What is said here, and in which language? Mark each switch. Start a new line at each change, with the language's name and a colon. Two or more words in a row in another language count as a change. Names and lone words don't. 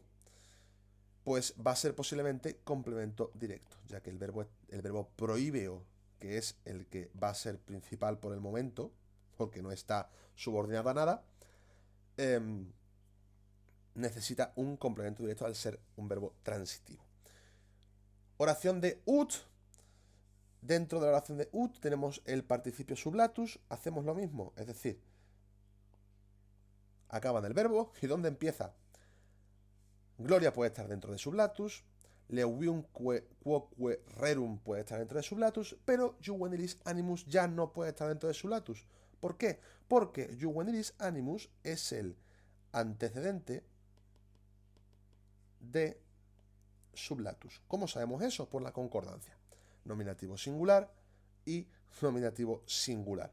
Spanish: Pues va a ser posiblemente complemento directo, ya que el verbo prohibeo, que es el que va a ser principal por el momento, porque no está subordinado a nada, necesita un complemento directo al ser un verbo transitivo. Oración de ut. Dentro de la oración de ut tenemos el participio sublatus. Hacemos lo mismo, es decir, acaba en el verbo. ¿Y dónde empieza? Gloria puede estar dentro de sublatus.
Latin: Leuviumque quoque rerum
Spanish: puede estar dentro de sublatus. Pero
Latin: juvenilis animus
Spanish: ya no puede estar dentro de sublatus. ¿Por qué? Porque
Latin: juvenilis animus
Spanish: es el antecedente de sublatus. ¿Cómo sabemos eso? Por la concordancia. Nominativo singular y nominativo singular.